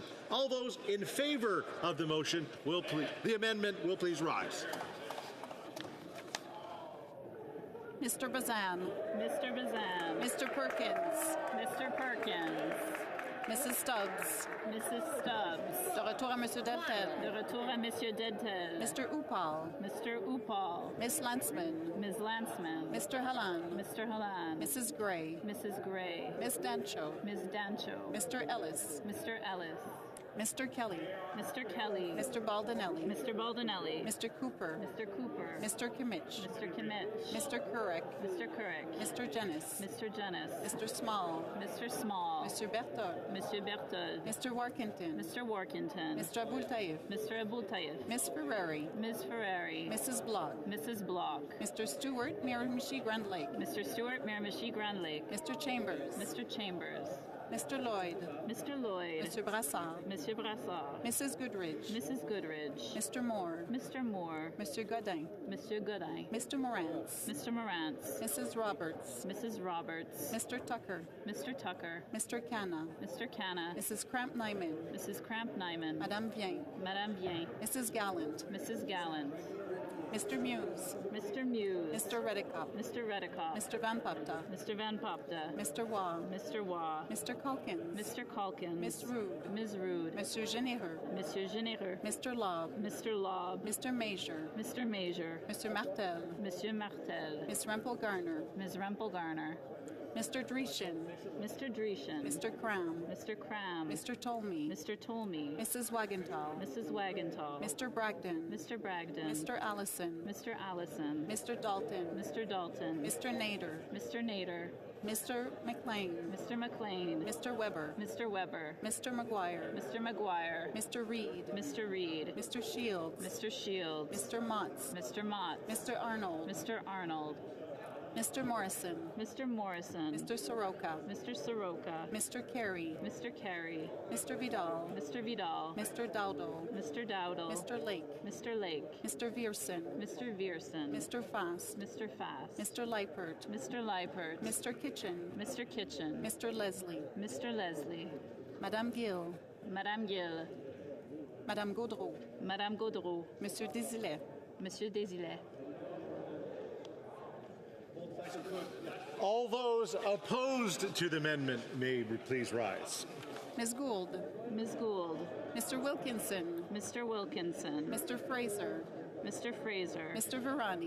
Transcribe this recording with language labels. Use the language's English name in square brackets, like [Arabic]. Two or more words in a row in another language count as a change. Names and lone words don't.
[English] All those in favour of the motion the amendment will please rise. Mr. Bazan. Mr. Bazan. Mr. Perkins. Mr. Perkins. Mrs. Stubbs. Mrs. Stubbs. [French] De retour à Monsieur Deltel. De retour à Monsieur Deltel. [English] Mr. Upal. Mr. Upal. Miss Landsman. Ms. Landsman. Mr. Halan. Mr. Halan. Mrs. Gray. Mrs. Gray. Miss Dancho. Ms. Dancho. Mr. Ellis. Mr. Ellis. Mr. Kelly. Mr. Kelly. Mr. Baldinelli. Mr. Baldinelli. Mr. Cooper. Mr. Cooper. Mr. Kimmich. Mr. Kimmich. Mr. Kurek. Mr. Kurek. Mr. Jennis. Mr. Jennis. Mr. Small. Mr. Small. Mr. Berthold. Mr. Berthold. Mr. Warkentin. Mr. Warkentin. Mr. Abultayev. Mr. Abultayev. Miss Ferrari. Ms. Ferrari. Mrs. Block. Mrs. Block. Mr. Stewart, Miramichi Grand Lake. Mr. Stewart, Miramichi Grand Lake. Mr. Chambers. Mr. Chambers. Mr. Lloyd. Mr. Lloyd. Mr. Brassard. Monsieur Brassard. Mrs. Goodridge. Mrs. Goodridge. Mr. Moore. Mr. Moore. Monsieur Godin. Monsieur Godin. Mr. Morantz. Mr. Morantz. Mrs. Roberts. Mrs. Roberts. Mr. Tucker. Mr. Tucker. Mr. Canna. Mr. Canna. Mrs. Cramp-Nyman. Mrs. Cramp-Nyman. Madame Bien. Madame Bien. Mrs. Gallant. Mrs. Gallant. Mr. Muse. Mr. Muse. Mr. Redekop. Mr. Redekop. Mr. Van Papta. Mr. Van Popta. Mr. Waugh. Mr. Waugh. Mr. Calkins. Mr. Calkins. Miss Rude. Ms. Rude. Monsieur Généreux. Monsieur Généreux. Mr. Lobb. Mr. Lobb. Mr. Major. Mr. Major. Mr. Martel. Monsieur Martel. Miss Rempel Garner. Ms. Rempel Garner. Mr. Dreeshen. Mr. Dreeshen. Mr. Cram. Mr. Cram. Mr. Tolmie. Mr. Tolmie. Mrs. Wagenthal. Mrs. Wagenthal. Mr. Bragdon. Mr. Bragdon. Mr. Allison. Mr. Allison. Mr. Dalton. Mr. Dalton. Mr. Nader. Mr. Nader. Mr. McLean. Mr. McLean. Mr. Weber. Mr. Weber. Mr. McGuire. Mr. McGuire. Mr. Reed. Mr. Reed. Mr. Shields. Mr. Shields. Mr. Motts. Mr. Motts. Mr. Arnold. Mr. Arnold. Mr. Morrison. Mr. Morrison. Mr. Soroka. Mr. Soroka. Mr. Carey. Mr. Carey. Mr. Vidal. Mr. Vidal. Mr. Dowdle. Mr. Dowdle. Mr. Lake. Mr. Lake. Mr. Vierson. Mr. Vierson. Mr. Fast. Mr. Fast. Mr. Leipert. Mr. Leipert. Mr. Kitchen. Mr. Kitchen. Mr. Leslie. Mr. Leslie. Madame Gill. Madame Gill. Madame Gaudreau. Madame Gaudreau. Monsieur Désilet. Monsieur Désilet. All those opposed to the amendment may please rise. Ms. Gould. Ms. Gould. Mr. Wilkinson. Mr. Wilkinson. Mr. Fraser. Mr. Fraser. Mr. Varani.